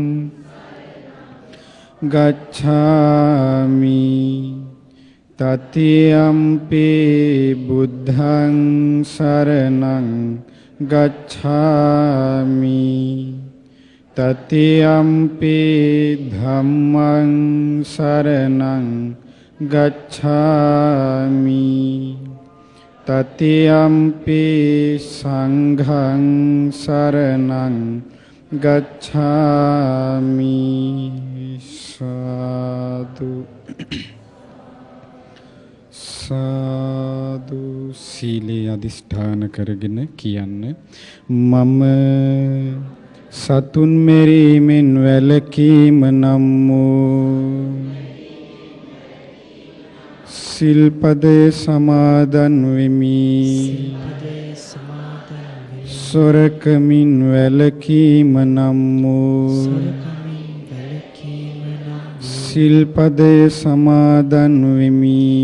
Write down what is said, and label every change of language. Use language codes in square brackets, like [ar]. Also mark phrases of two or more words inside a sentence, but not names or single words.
[pi] ගච්ඡාමි තතියම්පි බුද්ධං සරණං ගච්ඡාමි තතියම්පි ධම්මං සරණං ගච්ඡාමි තතියම්පි සංඝං සරණං ගච්ඡාමි සාදු සාදු [si] සීලේ අදිෂ්ඨාන කරගෙන කියන්න මම සතුන් මෙරීමෙන් වැළකීම නම් වූ සිල්පදේ සමාදන් වෙමි සොරකමින් වැළකීම නම් වූ සිල්පදේ සමාදන් වෙමි